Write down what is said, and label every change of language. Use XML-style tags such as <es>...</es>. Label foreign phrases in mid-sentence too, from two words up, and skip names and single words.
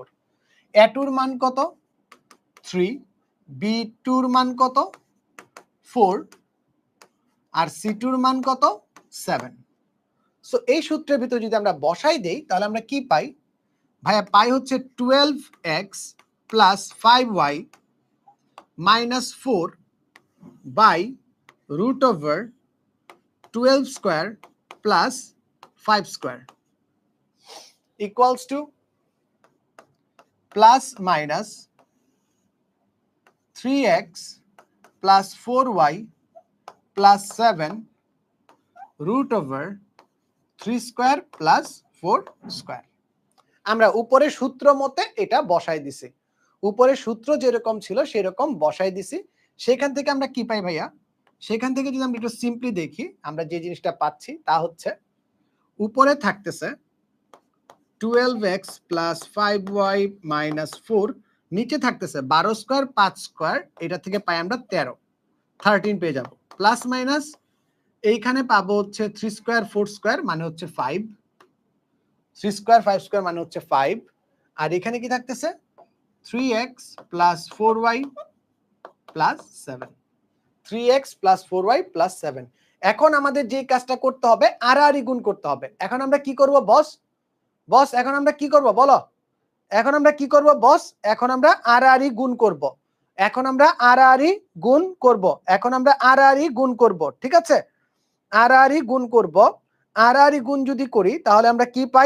<bn>a2 এর মান কত? 3, b2 এর মান কত? 4, আর c2 এর মান কত? 7। সো এই সূত্রের ভিতর যদি আমরা বসাই দেই, তাহলে আমরা কি পাই ভাইয়া? পাই হচ্ছে</bn> <en>12x plus 5y minus 4 by root over 12 square plus 5 square equals to plus minus 3x plus 4y plus 7 root over 3 square plus 4 square।</en> <bn>আমরা উপরে সূত্র মতে এটা বসাই দিছি, উপরে সূত্র যেরকম ছিল সেরকম বসাই দিছি। সেখান থেকে আমরা কি পাই ভাইয়া? সেখান থেকে যদি আমরা একটু সিম্পলি দেখি, আমরা যে জিনিসটা পাচ্ছি তা হচ্ছে উপরে থাকতেছে</bn> <en>12x plus 5y minus 4,</en> <bn>নিচে থাকতেছে 12 স্কয়ার 5 স্কয়ার, এটা থেকে পাই আমরা 13 পেয়ে যাব। প্লাস মাইনাস এইখানে পাবো হচ্ছে 3 স্কয়ার 4 স্কয়ার মানে হচ্ছে 5, 3 স্কয়ার 5 স্কয়ার মানে হচ্ছে 5, আর এখানে কি থাকতেছে</bn> <en>3x plus 4y plus 7, 3x plus 4y plus 7।</en> <bn>এখন আমাদের যে কাজটা করতে হবে আড়াআড়ি গুণ করতে হবে। এখন আমরা কি করব বস? বস এখন আমরা কি করব বলো? এখন আমরা কি করব বস? এখন আমরা আড়াআড়ি গুণ করব। এখন আমরা আড়াআড়ি গুণ করব। এখন আমরা আড়াআড়ি গুণ করব। ঠিক আছে, আড়াআড়ি গুণ করব। আড়াআড়ি গুণ যদি করি তাহলে আমরা কি পাই?</bn>